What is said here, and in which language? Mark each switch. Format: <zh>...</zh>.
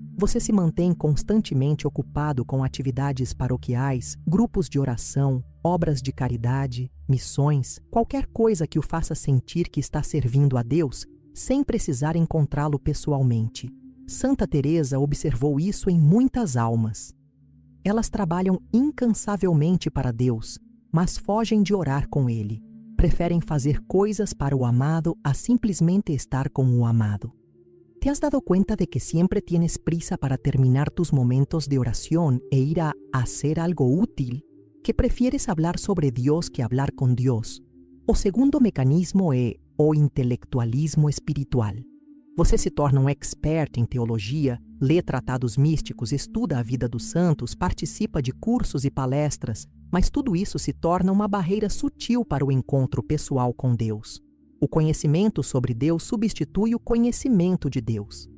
<pt>Você se mantém constantemente ocupado com atividades paroquiais, grupos de oração, obras de caridade, missões, qualquer coisa que o faça sentir que está servindo a Deus, sem precisar encontrá-lo pessoalmente. Santa Teresa observou isso em muitas almas. Elas trabalham incansavelmente para Deus, mas fogem de orar com Ele. Preferem fazer coisas para o amado a simplesmente estar com o amado.</pt> <es>¿Te has dado cuenta de que siempre tienes prisa para terminar tus momentos de oración e ir a hacer algo útil? ¿Que prefieres hablar sobre Dios que hablar con Deus?</es> <pt>O segundo mecanismo é o intelectualismo espiritual. Você se torna um expert em teologia, lê tratados místicos, estuda a vida dos santos, participa de cursos e palestras, mas tudo isso se torna uma barreira sutil para o encontro pessoal com Deus. O conhecimento sobre Deus substitui o conhecimento de Deus.</pt>